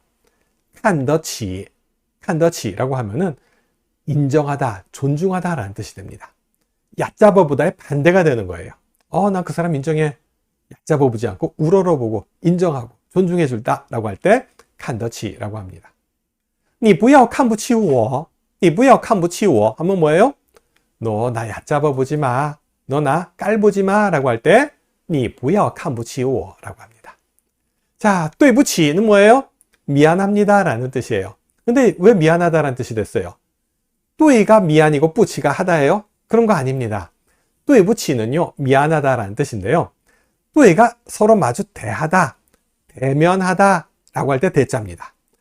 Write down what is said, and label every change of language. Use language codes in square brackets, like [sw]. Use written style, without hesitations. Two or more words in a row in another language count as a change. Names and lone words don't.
[ko] 看得起 라고 하면은 인정하다, 존중하다 라는 뜻이 됩니다. 얕잡아 보다의 반대가 되는 거예요. 난 그 사람 인정해. 얕잡아 보지 않고 우러러보고 인정하고 존중해 줄다 라고 할 때 看得起 라고 합니다. [zh] 你不要看不起我你不要看不起我 [ko] 하면 뭐예요? 너 나 얕잡아 보지 마. 너 나 깔보지 마 라고 할 때 [zh] 你不要看不起我 [ko] 라고 합니다. 자, 对不起 는 뭐예요? 미안합니다 라는 뜻이에요. 근데 왜 미안하다 라는 뜻이 됐어요? 对가 미안이고 不起가 하다예요? 그런 거 아닙니다. 对不起 는요 미안하다 라는 뜻인데요. 对가 서로 마주 대하다, 대면하다 라고 할 때 대자입니다.